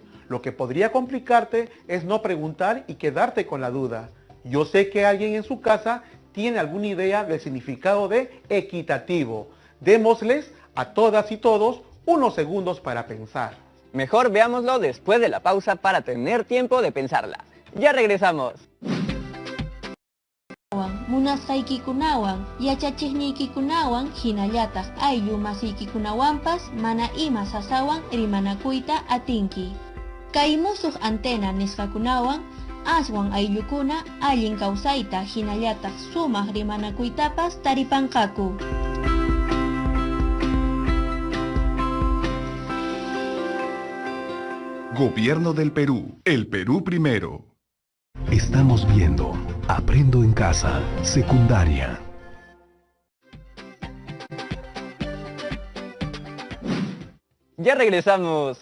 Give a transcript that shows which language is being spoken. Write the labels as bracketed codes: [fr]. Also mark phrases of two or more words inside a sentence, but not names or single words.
[es] Lo que podría complicarte es no preguntar y quedarte con la duda. Yo sé que alguien en su casa tiene alguna idea del significado de equitativo. Démosles a todas y todos unos segundos para pensar. Mejor veámoslo después de la pausa para tener tiempo de pensarla. Ya regresamos. [qu] Munasqaykikunawan, yachachikniykikunawan, hinallataq ayllu masiykikunawanpas mana ima sasawan rimanakuyta atinki. Kay musuq antena nisqakunawan, aswan ayllukuna allin kawsayta hinallataq sumaq rimanakuytapas taripanqaku. [es] Gobierno del Perú. El Perú primero. Estamos viendo Aprendo en Casa, secundaria. Ya regresamos.